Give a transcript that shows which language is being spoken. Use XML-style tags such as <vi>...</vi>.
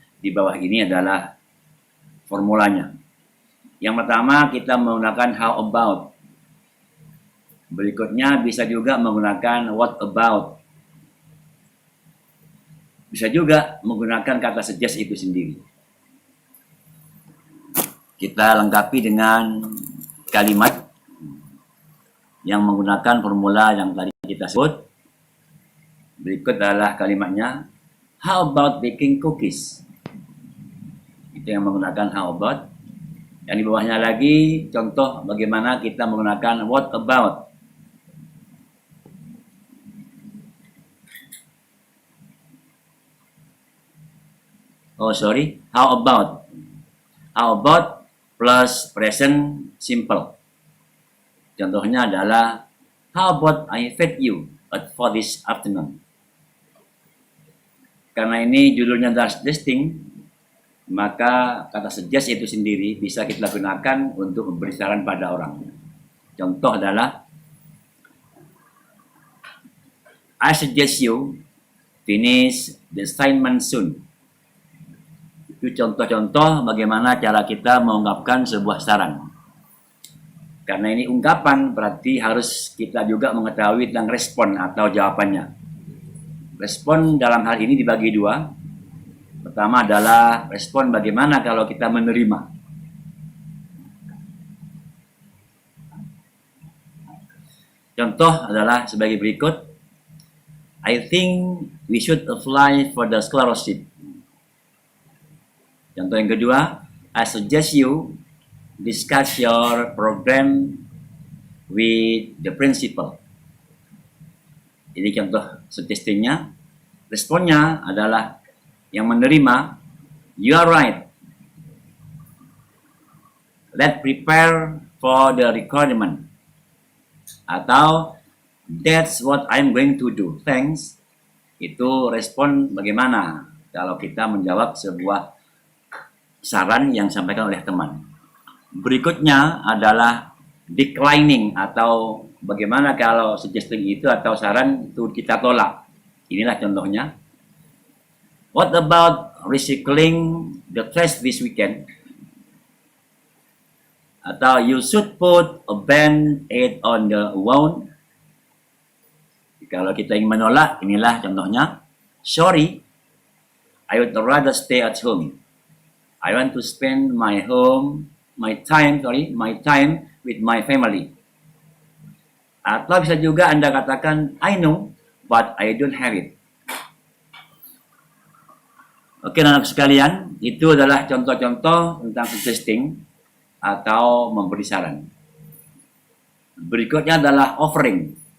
<id>Di bawah ini adalah formulanya. Yang pertama kita menggunakan how about, berikutnya bisa juga menggunakan what about, bisa juga menggunakan kata suggest itu sendiri. Kita lengkapi dengan kalimat yang menggunakan formula yang tadi kita sebut. Berikut adalah kalimatnya.</id> <en>How about baking cookies?</en> <id>Itu yang menggunakan</id> <en>how about.</en> <id>Yang di bawahnya lagi contoh bagaimana kita menggunakan what about.</id> <en>How about. How about plus present simple.</en> <id>Contohnya adalah,</id> <en>how about I fed you for this afternoon.</en> <id>Karena ini judulnya adalah suggesting, maka kata suggest itu sendiri bisa kita gunakan untuk memberi saran pada orang.</id> <en>Contoh adalah, I suggest you finish the assignment soon.</en> <id>Itu contoh-contoh bagaimana cara kita mengungkapkan sebuah saran. Karena ini ungkapan, berarti harus kita juga mengetahui tentang respon atau jawabannya. Respon dalam hal ini dibagi dua. Pertama adalah respon bagaimana kalau kita menerima. Contoh adalah sebagai berikut.</id> <en>I think we should apply for the scholarship.</en> <id>Contoh yang kedua,</id> <en>I suggest you discuss your program with the principal.</en> <id>Ini contoh suggestingnya. Responnya adalah yang menerima,</id> <en>you are right. Let's prepare for the requirement. Atau, that's what I'm going to do.</en> <id>Thanks. Itu respon bagaimana kalau kita menjawab sebuah saran yang disampaikan oleh teman. Berikutnya adalah declining, atau bagaimana kalau suggesting itu atau saran itu kita tolak. Inilah contohnya.</id> <en>What about recycling the trash this weekend? Atau you should put a band-aid on the wound.</en> <id>Kalau kita ingin menolak, inilah contohnya.</id> <en>Sorry, I would rather stay at home. I want to spend my time with my family.</en> <id>Atau bisa juga Anda katakan,</id> <en>I know, but I don't have it.</en> <id>Oke, anak sekalian, itu adalah contoh-contoh tentang suggesting atau memberi saran. Berikutnya adalah offering.</id>